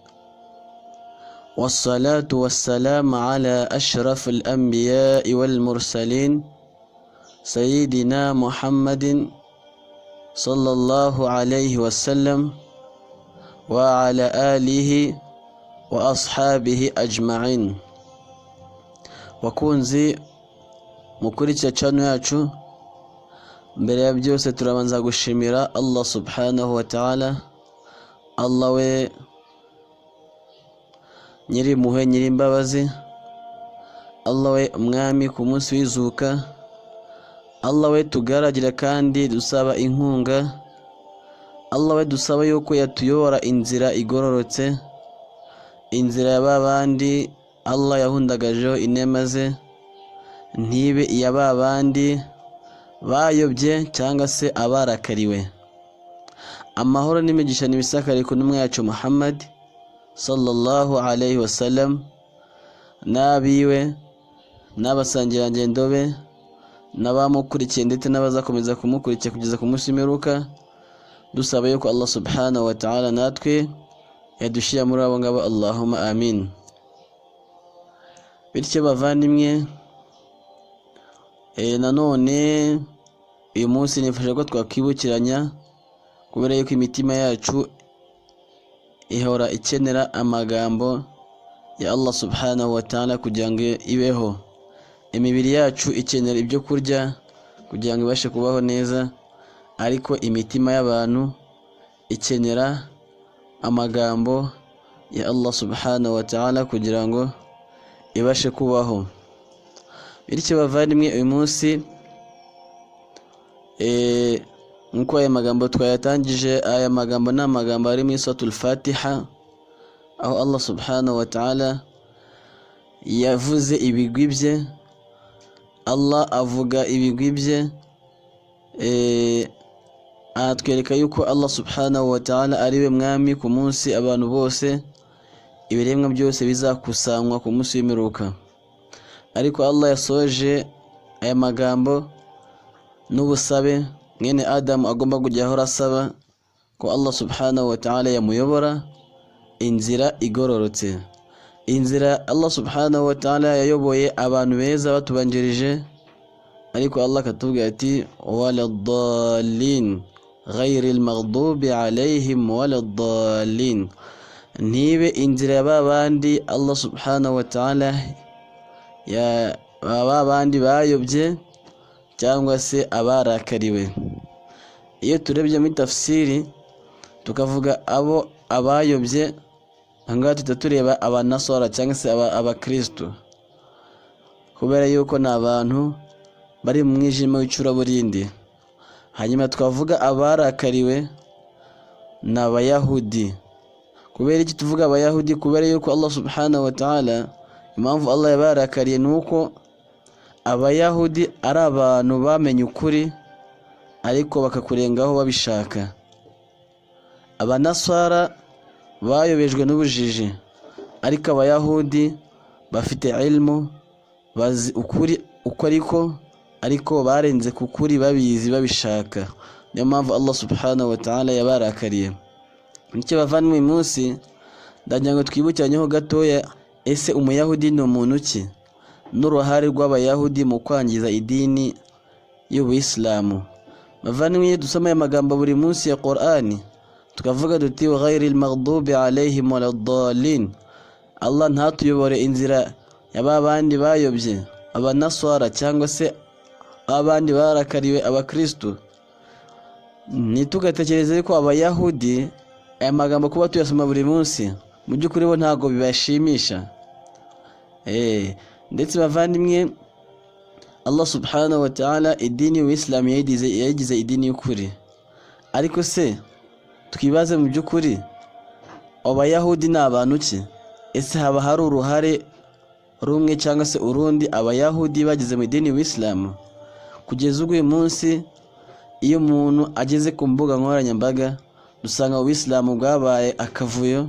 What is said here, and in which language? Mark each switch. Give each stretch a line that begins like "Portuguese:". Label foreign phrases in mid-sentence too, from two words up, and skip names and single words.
Arabic: والصلاة والسلام على أشرف الأنبياء والمرسلين سيدنا محمد صلى الله عليه وسلم وعلى آله وأصحابه أجمعين.
Kinyarwanda: Wakunzi mukurikira channel yacu, mbere ya byose turabanza gushimira Allah
Arabic: سبحانه وتعالى.
Kinyarwanda: Allah we nyiri muhe nyiri imbabazi, Allah we umwami ku munsi w'izuka, Allah we tugaragira kandi dusaba inkunga, Allah we dusaba yuko yatuyobora inzira igororotse, inzira y'abandi Allah yahundagajeho inema ze, ntibe iy'abandi bayobye cyangwa se abarakariwe. Amahoro n'imigisha n'ibisakare ku ntumwa yacu Muhammad
Arabic: صلى الله عليه وسلم,
Kinyarwanda: n'abiwe n'abasangirangendo be n'abamukurikiye ndetse n'abazakomeza kumukurikira kugeza ku munsi w'imperuka, dusaba yuko Allah
Arabic: سبحانه وتعالى
Kinyarwanda: natwe yadushyira muri abo ngabo.
Arabic: اللهم آمين.
Kinyarwanda: Bityo bavandimwe, nanone uyu munsi nifasha ko twakwibukiranya, kubera yuko imitima yacu ihora ikenera amagambo ya Allah
Arabic: سبحانه وتعالى
Kinyarwanda: kugira ngo ibeho. Imibiri yacu ikenera ibyo kurya kugira ngo ibashe kubaho neza, ariko imitima y'abantu ikenera amagambo ya Allah
Arabic: سبحانه وتعالى
Kinyarwanda: kugira ngo ibashe kubaho. Bityo bavandimwe, uyu munsi nkuko aya magambo twayatangije, aya magambo ni amagambo ari muri
Arabic: سورة الفاتحة,
Kinyarwanda: aho Allah
Arabic: سبحانه وتعالى
Kinyarwanda: yavuze ibigwi bye. Allah avuga ibigwi bye, atwereka yuko Allah
Arabic: سبحانه وتعالى
Kinyarwanda: ari we mwami ku munsi abantu bose, ibiremwa byose bizakusanywa ku munsi w'imperuka. Ariko Allah yasoje aya magambo n'ubusabe mwene Adamu agomba kujya ahora asaba ko Allah
Arabic: سبحانه وتعالى
Kinyarwanda: yamuyobora inzira igororotse. Inzira Allah
Arabic: سبحانه وتعالى
Kinyarwanda: yayoboye abantu beza batubanjirije, ariko Allah katubwira ati
Arabic: ولا الضالين غير المغضوب عليهم ولا الضالين,
Kinyarwanda: ntibe inzira y'abandi Allah
Arabic: سبحانه وتعالى
Kinyarwanda: ya babandi bayobye cyangwa se abarakariwe. Iyo turebye muri tafsiri tukavuga abo abayobye, angaha tutatureba abanasara cyangwa se abakristo, kubera yuko ni abantu bari mu mwijima w'icuraburindi. Hanyuma twavuga abarakariwe ni abayahudi. Kubera iki tuvuga abayahudi? Kubera yuko Allah
Arabic: سبحانه وتعالى,
Kinyarwanda: impamvu Allah yabarakariye nuko abayahudi ari abantu bamenye ukuri ariko bakakurengaho babishaka. Abanasara bayobejwe n'ubujiji, ariko abayahudi bafite ilmu, bazi ukuri uko ariko barenze ku kuri babizi babishaka. Niyo mpamvu Allah
Arabic: سبحانه وتعالى
Kinyarwanda: yabarakariye. Nicyo bavandimwe uyu munsi ndagira ngo twibukiranyeho gatoya, ese umuyahudi ni umuntu ki, n'uruhare rw'abayahudi mu kwangiza idini y'Ubuyisilamu. Bavandimwe, dusoma aya magambo buri munsi ya Qur'ani tukavuga duti
Arabic: غير المغضوب عليهم ولا الضالين,
Kinyarwanda: Allah ntatuyobore inzira y'abandi bayobye, abanaswara cyangwa se abandi barakariwe abakristo. Ntitugatekereze ko abayahudi aya magambo kuba tuyasoma buri munsi mu by'ukuri bo ntago bibashimisha. Ndetse bavandimwe, Allah
Arabic: سبحانه وتعالى
Kinyarwanda: idini y'Ubuislamu yayigize idini y'ukuri. Ariko se twibaze mu by'ukuri abayahudi ni abantu ki? Ese haba hari uruhare rumwe cyangwa se urundi abayahudi bagize mu idini y'Ubuislamu? Kugeza uyu munsi iyo umuntu ageze ku mbuga nkoranyambaga dusanga Ubuislamu bwabaye akavuyo.